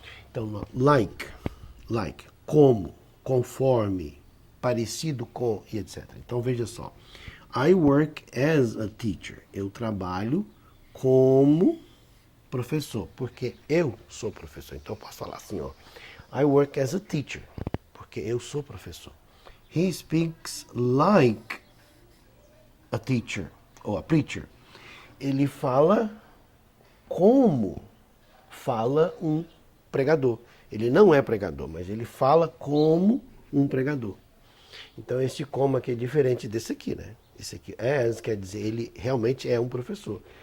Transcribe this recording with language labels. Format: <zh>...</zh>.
<pt>Então, like, como, conforme, parecido com e etc. Então, veja só.</pt> <en>I work as a teacher.</en> <pt>Eu trabalho como professor, porque eu sou professor. Então, eu posso falar assim, ó.</pt> <en>I work as a teacher,</en> <pt>porque eu sou professor.</pt> <en>He speaks like a teacher, ou a preacher.</en> <pt>Ele fala como fala um pregador. Ele não é pregador, mas ele fala como um pregador. Então, esse como aqui é diferente desse aqui, né? Esse aqui, as, quer dizer, ele realmente é um professor.</pt>